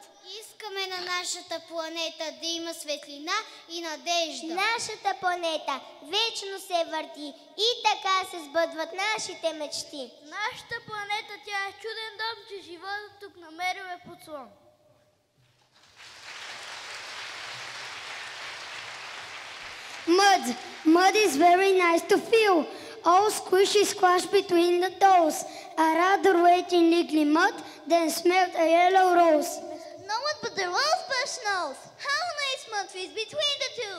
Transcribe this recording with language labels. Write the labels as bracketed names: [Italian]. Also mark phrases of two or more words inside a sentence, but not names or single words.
[Bulgarian] Искаме на нашата планета да има светлина и надежда. Нашата планета вечно се върти и така се сбъдват нашите мечти. Нашата планета, тя е чуден дом, че животът тук намерил е подслон. [English] Mud. Mud is very nice to feel. All squishy squash between the toes. I'd rather wait in lickly mud than smelt a yellow rose. No one but the rosebush knows how nice mud feels between the two.